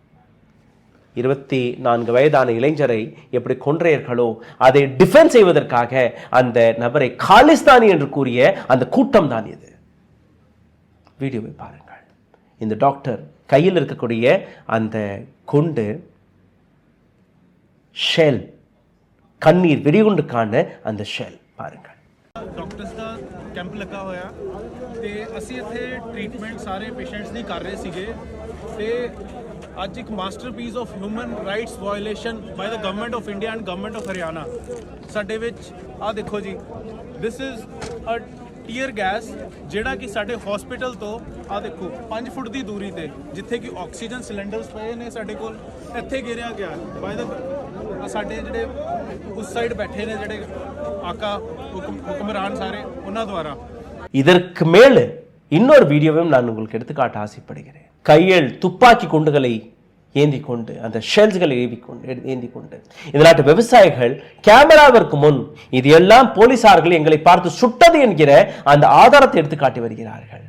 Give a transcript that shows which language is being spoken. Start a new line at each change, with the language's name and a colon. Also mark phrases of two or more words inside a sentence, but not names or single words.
Tamil: 24 வயதான இளைஞரை எப்படி கொன்றையர்களோ அதை டிஃபென்ஸ் செய்வதற்காக அந்த நபரை காலிஸ்தானி என்று கூறிய அந்த கூட்டம் தான் இது. வீடியோவை பாருங்கள். இந்த டாக்டர் கையில் இருக்கக்கூடிய அந்த குண்டு ஷெல், கண்ணீர் வெடிகுண்டுக்கான அந்த ஷெல் பாருங்கள்.
Punjabi: ਡਾਕਟਰਸ ਦਾ ਕੈਂਪ ਲੱਗਾ ਹੋਇਆ ਤੇ ਅਸੀਂ ਇੱਥੇ ਟ੍ਰੀਟਮੈਂਟ ਸਾਰੇ ਪੇਸ਼ੈਂਟਸ ਦੀ ਕਰ ਰਹੇ ਸੀਗੇ ਤੇ ਅੱਜ ਇੱਕ ਮਾਸਟਰਪੀਸ
English: of human rights violation by the government of India and government of Haryana
Punjabi: ਸਾਡੇ ਵਿੱਚ ਆਹ ਦੇਖੋ ਜੀ,
English: this is a tear gas
Punjabi: ਜਿਹੜਾ ਕਿ ਸਾਡੇ ਹਸਪੀਟਲ ਤੋਂ ਆਹ ਦੇਖੋ 5 ਫੁੱਟ ਦੀ ਦੂਰੀ ਤੇ ਜਿੱਥੇ ਕਿ
English: oxygen cylinders
Punjabi: ਪਏ ਨੇ ਸਾਡੇ ਕੋਲ, ਇੱਥੇ ਗਿਰਿਆ ਗਿਆ
English: by the
Punjabi: ਸਾਡੇ ਜਿਹੜੇ ਉਸ ਸਾਈਡ ਬੈਠੇ ਨੇ ਜਿਹੜੇ ਆਕਾ ਹੁਕਮਰਾਨ ਸਾਰੇ ਉਹਨਾਂ ਦੁਆਰਾ.
Tamil: இதற்கு மேல் இன்னொரு வீடியோவையும் நான் உங்களுக்கு எடுத்துக்காட்ட ஆசைப்படுகிறேன். கையில் துப்பாக்கி குண்டுகளை ஏந்தி கொண்டு, அந்த ஷெல்ஸ்களை ஏந்தி கொண்டு இந்த நாட்டு விவசாயிகள் கேமராவிற்கு முன் இது எல்லாம் போலீசார்கள் எங்களை பார்த்து சுட்டது என்கிற அந்த ஆதாரத்தை எடுத்து காட்டி வருகிறார்கள்.